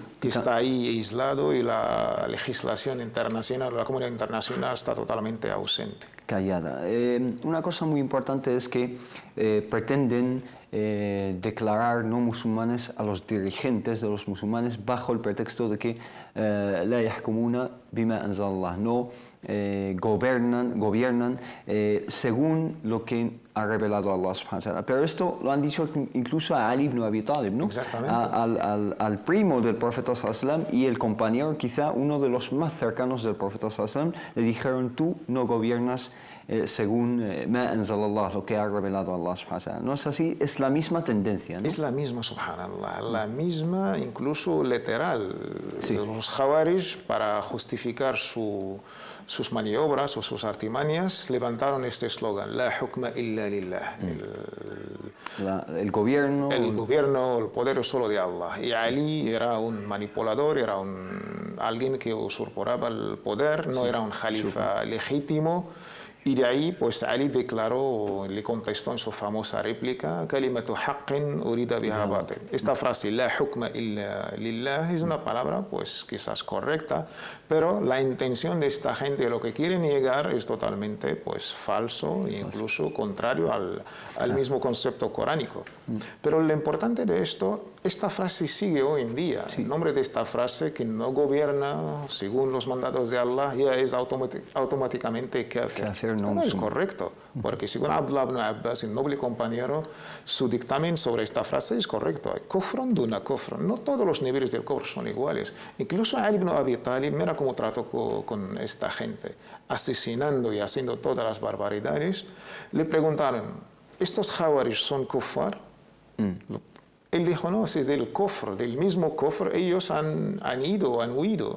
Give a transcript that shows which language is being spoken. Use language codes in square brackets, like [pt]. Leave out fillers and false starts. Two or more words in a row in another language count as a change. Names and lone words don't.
[es] que está ahí aislado, y la legislación internacional, la comunidad internacional está totalmente ausente. Callada. Una cosa muy importante es que pretenden declarar no musulmanes a los dirigentes de los musulmanes bajo el pretexto de que [ar] لا يحكمون بما أنزل الله, [es] no gobiernan según lo que ha revelado Allah [ar] سبحانه وتعالى. [es] Pero esto lo han dicho incluso a Ali ibn Abi Talib, ¿no? Exactamente. Al primo del profeta [ar] صلى الله عليه وسلم [es] y el compañero, quizá uno de los más cercanos del profeta [ar] صلى الله عليه وسلم, [es] le dijeron: tú no gobiernas según [ar] ما أنزل الله, [es] lo que ha revelado Allah [ar] سبحانه وتعالى. [es] No es así, es la misma tendencia, ¿no? Es la misma, subhanallah, la misma, incluso literal. Sí. Los Jawaris, para justificar sus maniobras o sus artimañas, levantaron este eslogan: [ar] لا حكم إلا لله. [es] El gobierno... El poder es solo de Allah. Y Ali era un manipulador, era alguien que usurpaba el poder, no era un califa legítimo. Y de ahí, pues Ali declaró, le contestó en su famosa réplica: [ar] كلمة حق أريد بها باطل. [es] Esta frase, [ar] لا حكم إلا لله, [es] es una palabra pues quizás correcta, pero la intención de esta gente, lo que quieren llegar, es totalmente pues falso e incluso contrario al mismo concepto coránico. Pero lo importante de esto, esta frase sigue hoy en día. El nombre de esta frase, que no gobierna según los mandatos de Allah, ya es automáticamente kafir. Esto no es correcto, porque según Abdullah ibn Abbas, el noble compañero, su dictamen sobre esta frase es correcto. Hay [ar] كفر دون كفر. [es] No todos los niveles del kufr son iguales. Incluso Ali ibn Abi Talib, mira cómo trató con esta gente, asesinando y haciendo todas las barbaridades. Le preguntaron: ¿estos Jawaris son kuffar? Él dijo: no, es del kufr, del mismo kufr, ellos han huido.